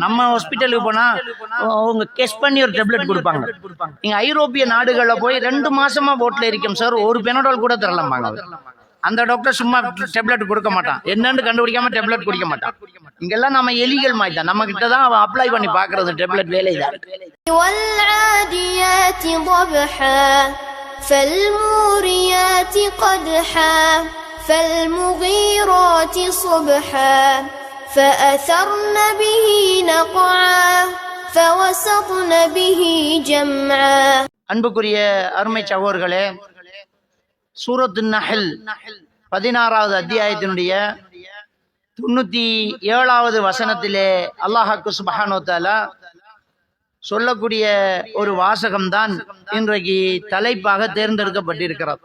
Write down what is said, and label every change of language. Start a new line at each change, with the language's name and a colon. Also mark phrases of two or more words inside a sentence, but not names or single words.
Tamil: நம்ம ஹாஸ்பிட்டலுக்கு போனா அவங்க கெஸ் பண்ணி ஒரு டேப்லெட் கொடுப்பாங்க. நீங்க ஐரோப்பிய நாடுகள்ல போய் 2 மாசமா போட்ல இருக்கோம் சார், ஒரு பெனடால் கூட தரலாமாங்க. அந்த டாக்டர் சும்மா டேப்லெட் கொடுக்க மாட்டான், என்னன்னு கண்டுபிடிக்காம டேப்லெட் குடிக்க மாட்டான். இங்கெல்லாம் நம்ம எலிகள் மாதிரி தான், நம்ம கிட்ட தான் அவன் அப்ளை பண்ணி பாக்குறது டேப்லெட் வேலைதான்.
Arabic: فالموريات قدحا فالمغيرات صبحا فأثرن به نقعا فوسطن به جمعا.
Tamil: அன்புக்குரிய அருமை சகோதரர்களே, சூரத்து நஹல் 16வது அத்தியாயத்தினுடைய 97வது வசனத்திலே அல்லாஹ்வுக்கு
Arabic: سبحانه و تعالى
Tamil: சொல்லக்கூடிய ஒரு வாசகம்தான் இன்றைக்கு தலைப்பாக தேர்ந்தெடுக்கப்பட்டிருக்கிறது.